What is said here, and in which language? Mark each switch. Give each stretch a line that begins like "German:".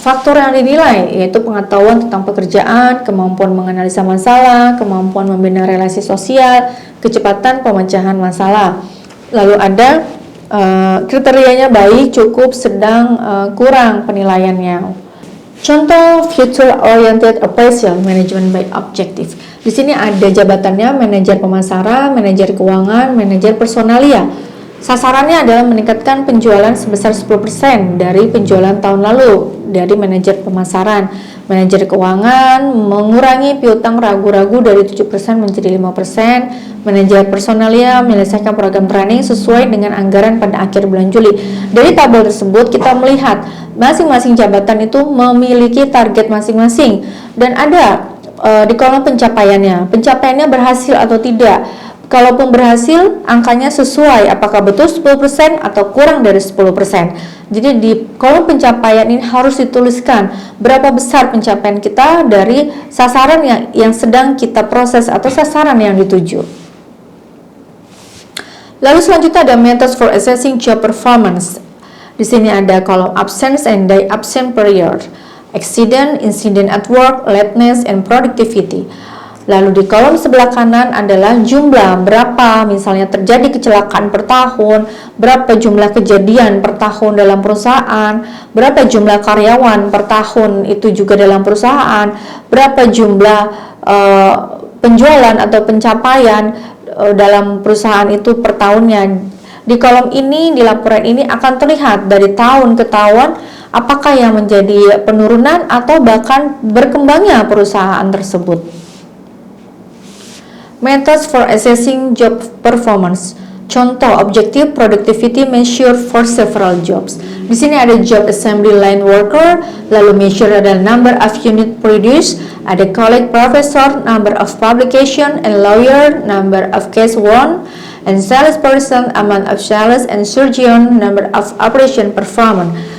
Indonesian: Faktor yang dinilai yaitu pengetahuan tentang pekerjaan, kemampuan menganalisa masalah, kemampuan membina relasi sosial, kecepatan pemecahan masalah. Lalu ada kriterianya baik, cukup, sedang, kurang penilaiannya. Contoh
English: future oriented appraisal management by objective.
Indonesian: Di sini ada jabatannya manajer pemasaran, manajer keuangan, manajer personalia. Sasarannya adalah meningkatkan penjualan sebesar 10% dari penjualan tahun lalu dari manajer pemasaran. Manajer keuangan mengurangi piutang ragu-ragu dari 7% menjadi 5%. Manajer personalia menyelesaikan program training sesuai dengan anggaran pada akhir bulan Juli. Dari tabel tersebut kita melihat masing-masing jabatan itu memiliki target masing-masing dan ada di kolom pencapaiannya berhasil atau tidak. Kalaupun berhasil, angkanya sesuai, apakah betul 10% atau kurang dari 10%. Jadi di kolom pencapaian ini harus dituliskan berapa besar pencapaian kita dari sasaran yang sedang kita proses atau sasaran yang dituju. Lalu selanjutnya ada
English: methods for assessing job performance.
Indonesian: Di sini ada kolom
English: absence and day absent period, accident, incident at work, lateness, and productivity.
Indonesian: Lalu di kolom sebelah kanan adalah jumlah berapa misalnya terjadi kecelakaan per tahun, berapa jumlah kejadian per tahun dalam perusahaan, berapa jumlah karyawan per tahun itu juga dalam perusahaan, berapa jumlah penjualan atau pencapaian dalam perusahaan itu per tahunnya. Di kolom ini, di laporan ini akan terlihat dari tahun ke tahun apakah yang menjadi penurunan atau bahkan berkembangnya perusahaan tersebut.
English: Methods for assessing job performance.
Indonesian: Contoh
English: objective productivity measure for several jobs.
Indonesian: Di sini ada
English: job assembly line worker,
Indonesian: lalu
English: measure ada number of unit produced, ada college professor, number of publication, and lawyer, number of case won, and salesperson, amount of sales, and surgeon, number of operation performance.